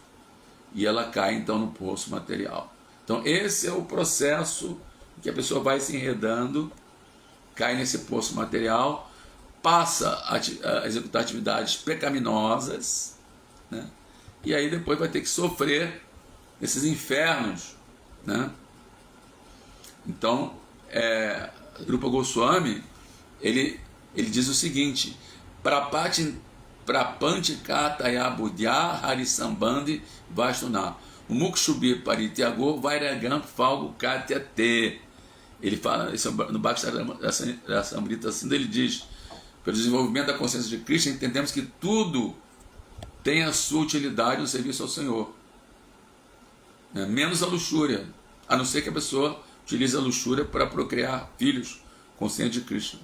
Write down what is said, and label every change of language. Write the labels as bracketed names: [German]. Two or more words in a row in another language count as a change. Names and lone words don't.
[Portuguese] E ela cai então no poço material. Então esse é o processo que a pessoa vai se enredando, cai nesse poço material, passa a executar atividades pecaminosas, né? E aí depois vai ter que sofrer esses infernos, né? Então, Rupa Goswami, ele diz o seguinte: [Sanskrit] Prapantikataya Buddhya Harisambandhi Vastuna Mukshubi Parityago Vairagam Falgo Katyate. [Portuguese] Ele fala, isso no Bhakti-samrita Sindha, ele diz: pelo desenvolvimento da consciência de Krishna, entendemos que tudo tem a sua utilidade no serviço ao Senhor, né? Menos a luxúria, a não ser que a pessoa utilize a luxúria para procriar filhos conscientes de Krishna.